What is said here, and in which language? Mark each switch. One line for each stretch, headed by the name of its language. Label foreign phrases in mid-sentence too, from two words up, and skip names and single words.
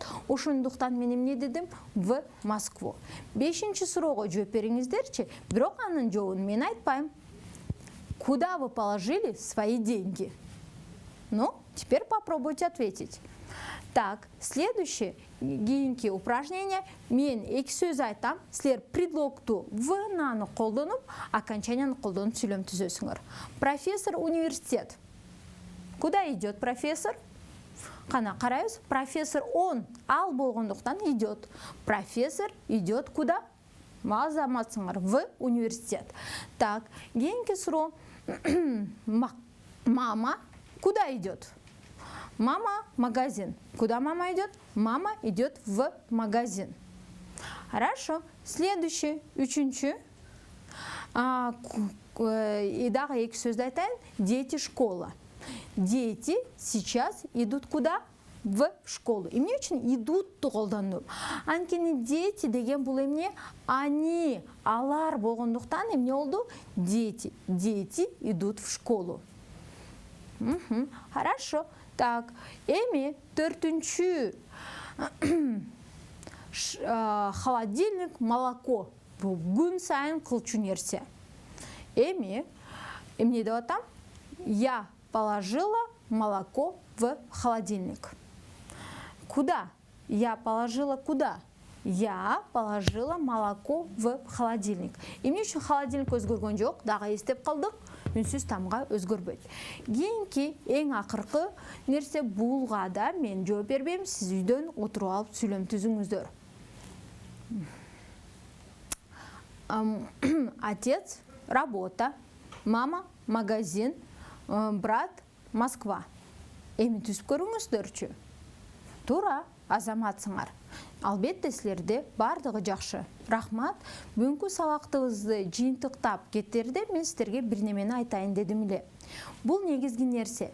Kyrgyz: Ошондуктан мен эмне дедим?
Russian: В Москву.
Kyrgyz: 5-чү суроого жооп бериңиздерчи. Бирок анын жообун мен айтпайм.
Russian: Куда вы положили свои деньги? Ну, теперь попробуйте ответить. Так, следующее кийинки упражнение.
Kyrgyz: Мен эки сөз айтам. Силер предлогту в-наны колдонуп, окончанияны колдонуп сүйлөм түзөсүңөр.
Russian: Профессор университет. Куда идет профессор?
Kyrgyz: Кана карайбыз.
Russian: Профессор он
Kyrgyz: ал болгондуктан
Russian: идет. Профессор идет куда?
Kyrgyz: Азаматсыңар
Russian: в университет. Так,
Kyrgyz: кийинки суроо.
Russian: Мама куда идет? Мама магазин. Куда мама идет? Мама идет в магазин. Хорошо. Следующий,
Kyrgyz: үчүнчү. И дагы эки сөздү айтайын.
Russian: Дети школа. Дети сейчас идут куда? В школу.
Kyrgyz: Эмне үчүн идутту колдондум? Анткени дети деген бул эмне? Они, алар болгондуктан эмне болду?
Russian: Дети. Дети идут в школу. Хорошо. Так,
Kyrgyz: эми 4-чү
Russian: холодильник, молоко.
Kyrgyz: Бул күн сайын кылчу нерсе. эмне деп атам?
Russian: Я положила молоко в холодильник. Куда? Я положила куда? Я положила молоко в холодильник.
Kyrgyz: Эмне үчүн холодильник өзгөргөн жок? Дагы эстеп калдык. Үнсүз тамга өзгөрбөйт. Кийинки эң акыркы нерсе булга да мен жооп бербейм. Сиз үйдөн отуруп алып сүйлөм түзүңүздөр.
Russian: Отец работа, мама магазин, брат Москва.
Kyrgyz: Эми түзүп көрүңүздөрчү. Туура, азаматсыңар. Албетте силерде бардыгы жакшы. Рахмат. Бүгүнкү сабактыбызды жыйынтыктап кеттерде мен силерге бир немени айтайын дедим эле. Бул негизги нерсе.